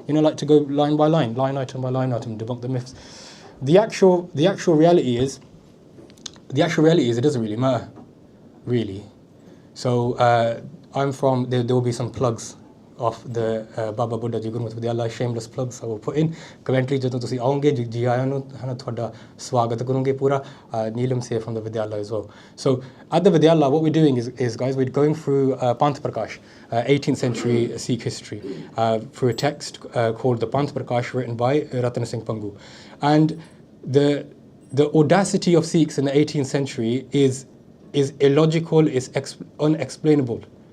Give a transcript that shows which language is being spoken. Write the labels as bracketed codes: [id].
[en] You know, like to go line by line item by line item, debunk the myths. The actual reality is it doesn't really matter, really. So I'm from, there will be some plugs of the Baba Buddha Ji Gurmukhi Vidyalaya, shameless plugs I will put in. [pa] Commentary ਜਦੋਂ ਤੁਸੀਂ ਆਓਗੇ ਜੀ ਆਇਆਂ ਨੂੰ ਹਨਾ ਤੁਹਾਡਾ ਸਵਾਗਤ ਕਰੂੰਗੇ ਪੂਰਾ. [en] Neelam here from the Vidyalaya as well. So at the Vidyalaya, what we're doing is guys, we're going through Panth Prakash, 18th century Sikh history, through a text called the Panth Prakash, written by Ratan Singh Pangu. And the audacity of Sikhs in the 18th century is illogical, is unexplainable.